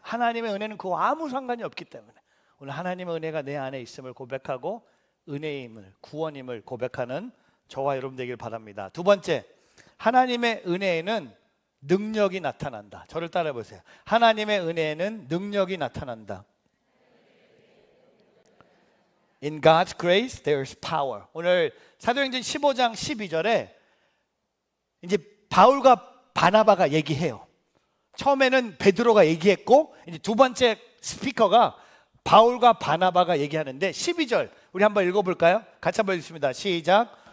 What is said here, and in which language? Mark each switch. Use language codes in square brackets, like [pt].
[ko] 하나님의 은혜는 그거 아무 상관이 없기 때문에. 오늘 하나님의 은혜가 내 안에 있음을 고백하고 은혜임을, 구원임을 고백하는 저와 여러분 되길 바랍니다. 두 번째, 하나님의 은혜에는 능력이 나타난다. 저를 따라해 보세요. 하나님의 은혜에는 능력이 나타난다. [en] In God's grace there's power. [ko] 오늘 사도행전 15장 12절에 이제 바울과 바나바가 얘기해요. 처음에는 베드로가 얘기했고 이제 두 번째 스피커가 바울과 바나바가 얘기하는데 12절 우리 한번 읽어볼까요? 같이 한번 읽습니다. 시작.